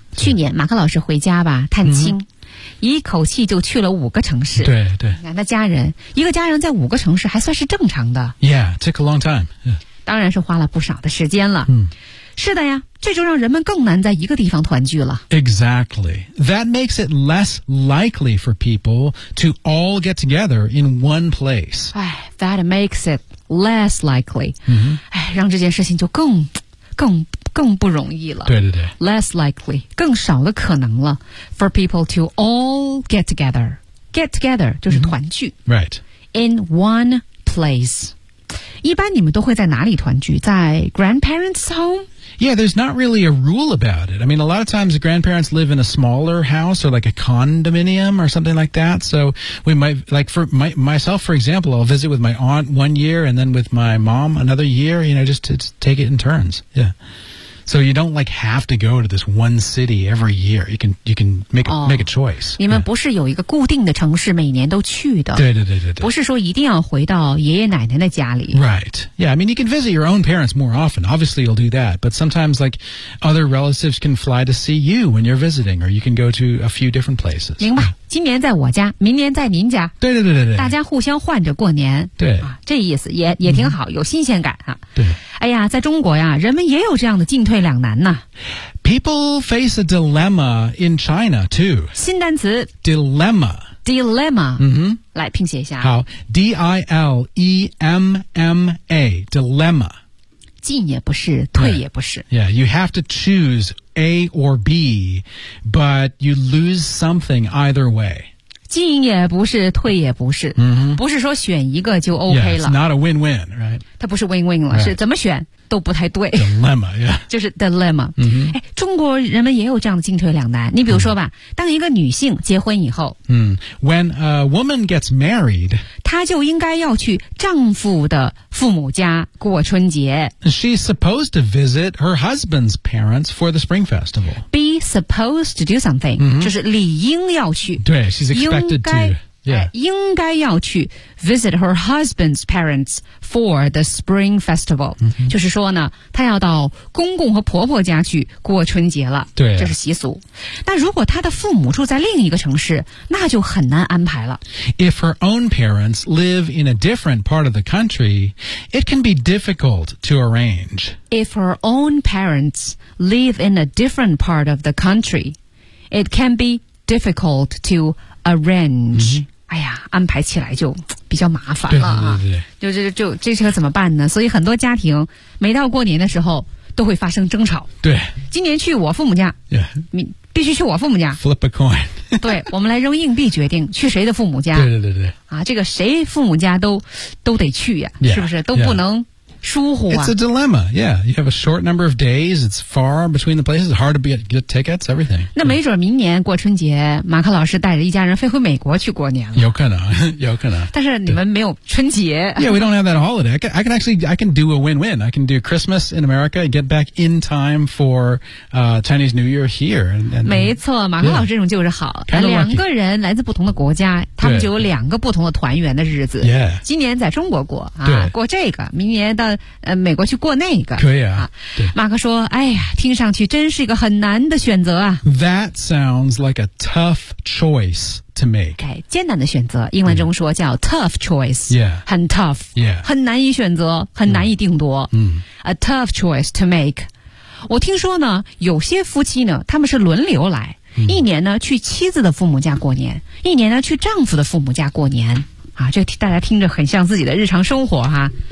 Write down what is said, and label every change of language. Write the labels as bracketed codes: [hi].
[zh] 去年马克老师回家吧探亲、一口气就去了五个城市。对对。那家人一个家人在五个城市还算是正常的。 [en] Yeah, it took a long time.、 [zh] 当然是花了不少的时间了。是的呀，这就让人们更难在一个地方团聚了。 [en] Exactly. That makes it less likely for people to all get together in one place. That makes it less likely. [zh] 让这件事情就更不容易了。对对对。 [en] Less likely, [zh] 更少的可能了。 [en] For people to all get together. [zh] Get together 就是团聚。 [en] Right. In one place. [zh] 一般你们都会在哪里团聚？在 [en] grandparents' home? Yeah, there's not really a rule about it. I mean, a lot of times grandparents live in a smaller house or like a condominium or something like that. So we might, like for myself, for example, I'll visit with my aunt one year and then with my mom another year, you know, just to take it in turns. Yeah. So you don't like have to go to this one city every year. You can make a, make a choice. [zh] 你们不是有一个固定的城市每年都去的。对对对对对。不是说一定要回到爷爷奶奶的家里。 [en] Right. Yeah, I mean, you can visit your own parents more often. Obviously, you'll do that. But sometimes, like, other relatives can fly to see you when you're visiting, or you can go to a few different places. [zh] 明白。今年在我家，明年在您家。对对对对对。大家互相换着过年。对。啊、这意思也挺好、有新鲜感啊。对。哎呀，在中国呀，人们也有这样的进退两难呢。 [en] People face a dilemma in China too. [zh] 新单词 [en] dilemma。 Dilemma、 mm-hmm. [zh] 来拼写一下 [en] 好 D-I-L-E-M-M-A Dilemma [zh] 进也不是退也不是 [en] Yeah, you have to choose A or B But you lose something either way [zh] 进也不是退也不是、 mm-hmm. 不是说选一个就 OK 了 [en] Yeah, it's not a win-win, right? [zh] 它不是 win-win 了、 [en] right. [zh] 是怎么选都不太对 [en] Dilemma, yeah [zh] 就是 dilemma、 mm-hmm. 哎、中国人们也有这样的进退两难你比如说吧、mm-hmm. 当一个女性结婚以后、 [en] mm-hmm. When a woman gets married [zh] 她就应该要去丈夫的父母家过春节 [en] She's supposed to visit her husband's parents for the spring festival Be supposed to do something、 mm-hmm. [zh] 就是理应要去对 [en] she's expected to、yeah. [zh] 应该要去 [en] visit her husband's parents for the spring festival、 mm-hmm. [zh] 就是说呢她要到公公和婆婆家去过春节了对、啊、这是习俗那如果她的父母住在另一个城市那就很难安排了 [en] If her own parents live in a different part of the country it can be difficult to arrange If her own parents live in a different part of the country it can be difficult to arrange、 mm-hmm. [zh] 哎呀安排起来就比较麻烦了、啊、对对对就这车怎么办呢所以很多家庭每到过年的时候都会发生争吵对今年去我父母家、 [en] yeah. [zh] 必须去我父母家 [en] flip a coin [zh] 对我们来扔硬币决定去谁的父母家对对对对啊这个谁父母家都得去呀、啊 [en] yeah. [zh] 是不是都不能、 [en] yeah. [zh] 疏忽啊 [en] It's a dilemma, yeah. You have a short number of days, it's far between the places, hard to get tickets, everything. [zh] 那没准明年过春节马克老师带着一家人飞回美国去过年了。有可能有可能。但是你们没有春节。 [en] Yeah, we don't have that holiday. I can do a win-win. I can do Christmas in America, get back in time for、Chinese New Year here. And, [zh] 没错马克老师这种就是好。 [en] Yeah, [zh] 两个人来自不同的国家他们就有两个不同的团圆的日子。 [en] Yeah. [zh] 今年在中国过啊过这个明年到美国去过那个可以 啊, 啊对马克说哎呀听上去真是一个很难的选择啊 [en] That sounds like a tough choice to make [zh] 哎艰难的选择英文中说叫 [en] tough choice Yeah [zh] 很 tough [en] Yeah [zh] 很难以选择很难以定夺嗯 [en] A tough choice to make [zh] 我听说呢有些夫妻呢他们是轮流来、嗯、一年呢去妻子的父母家过年一年呢去丈夫的父母家过年啊，这个大家听着很像自己的日常生活哈。